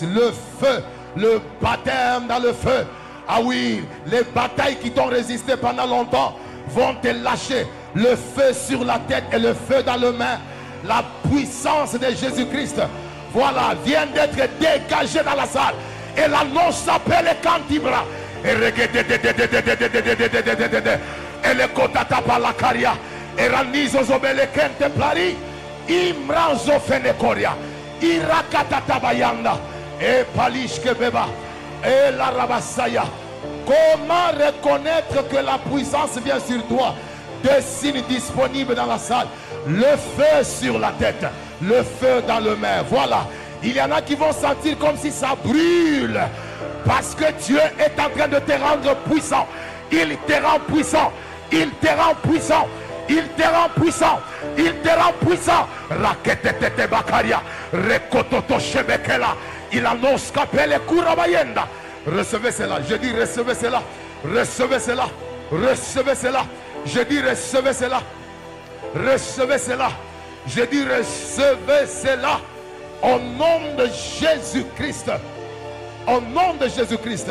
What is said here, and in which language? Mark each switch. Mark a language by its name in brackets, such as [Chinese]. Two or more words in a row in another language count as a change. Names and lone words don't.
[French] Le feu, le baptême dans le feu. Ah oui, les batailles qui t'ont résisté pendant longtemps vont te lâcher. Le feu sur la tête et le feu dans les mains. La puissance de Jésus-Christ, voilà, vient d'être dégagée dans la salle. Et l'annonce s'appelle Cantibra. Et le kotata palakaria. Et ranizo zobele kente plari. Imranzo fenekoria. Irakatata bayanda. Et palishke beba. Et la rabasaya. Comment reconnaître que la puissance vient sur toi? Deux signes disponibles dans la salle. Le feu sur la tête, le feu dans le main. Voilà. Il y en a qui vont sentir comme si ça brûle. Parce que Dieu est en train de te rendre puissant. Il te rend puissant. Il te rend puissant. Il te rend puissant. Il te rend puissant. Raketete bakaria. Rekototo shebekela. Il annonce qu'appelle Kurabayenda. Recevez cela. Je dis recevez cela. Recevez cela. Recevez cela. Je dis recevez cela. Recevez cela. Je dis recevez cela. Au nom de Jésus-Christ. Au nom de Jésus-Christ.